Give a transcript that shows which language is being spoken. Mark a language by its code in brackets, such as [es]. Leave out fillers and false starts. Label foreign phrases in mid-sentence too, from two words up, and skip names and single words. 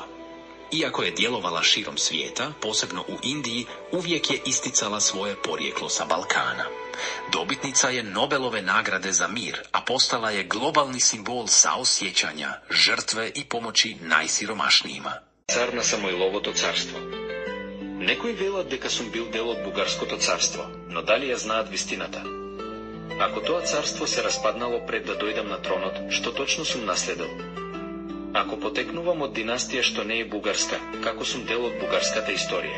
[bs] Iako je djelovala širom svijeta, posebno u Indiji, uvijek je isticala svoje porijeklo sa Balkana. Dobitnica je Nobelove nagrade za mir, a postala je globalni simbol saosjećanja, žrtve i pomoći najsiromašnijima. [mk] Цар на Самоиловото царство. Некои велат дека сум бил дел од Бугарското царство, но дали ја знаат вистината? Ако тоа царство се распаднало пред да дојдам на тронот, што точно сум наследил? Ако потекнувам од династија што не е бугарска, како сум дел од бугарската историја?